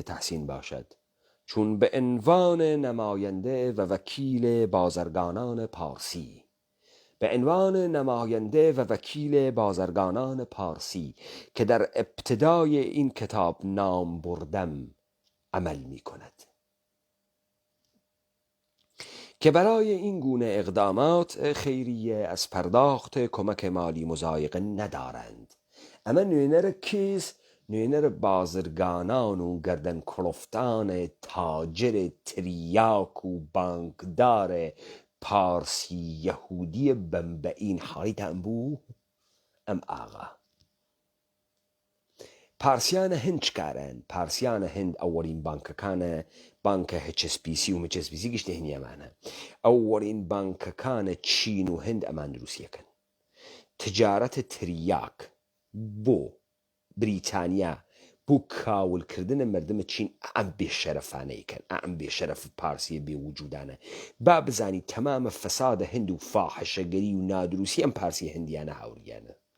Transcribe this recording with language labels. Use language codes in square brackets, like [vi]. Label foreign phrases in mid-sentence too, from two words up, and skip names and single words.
[fa] تحسین باشد چون به عنوان نماینده و وکیل بازرگانان پارسی به عنوان نماینده و وکیل بازرگانان پارسی که در ابتدای این کتاب نام بردم عمل می کند که برای این گونه اقدامات خیریه از پرداخت کمک مالی مضایقه ندارند اما [sdh] نوێنەرە کێس نوێنەرە بازرگانان و گەردەن کڵفتان تاجر تریاک و بانکدار پارسی یهودی بەمبەئین حاڵیتان بوو ئەم ئاغا پارسیانە هەند چکارن پارسیانە هەند ئەوەڵین بانکەکانە بانکە HSBC و MHSBC گشتە هەنیەمانە ئەوەڵین بانکەکانە چین و هەند ئەمان دروستیەکەن تجارەتە تریاک بۆ بریتانیا بۆ کاولکردنە مردمە چین ئەم بێشەرەفانەیەکەن ئەم بێشەرەف پارسیە بێوجودانە با بزانی تەمامە فەسادە هەند و فاحشەگەری و نادروسی ئەم پارسی هەندیانە هاوریانە